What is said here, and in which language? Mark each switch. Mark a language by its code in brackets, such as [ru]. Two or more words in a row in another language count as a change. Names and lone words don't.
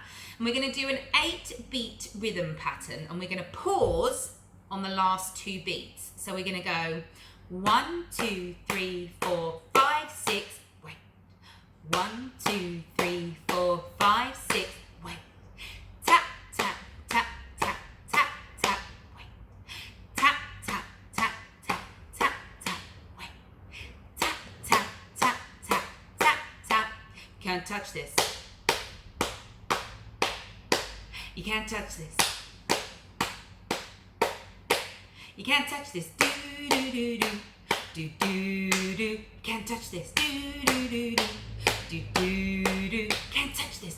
[en] And we're going to do an 8-beat rhythm pattern, and we're going to pause on the last 2 beats. So we're going to go 1, 2, 3, 4, 5, 6, wait. 1, 2, 3, 4, 5, 6, wait. Tap, tap, tap, tap, tap, tap, wait. Tap, tap, tap, tap, tap, tap, wait. Tap, tap, tap, tap, tap, tap. Can't touch this. You can't touch this. You can't touch this. Do do do do do do do. Can't touch this. Do do do do do do do. Can't touch this.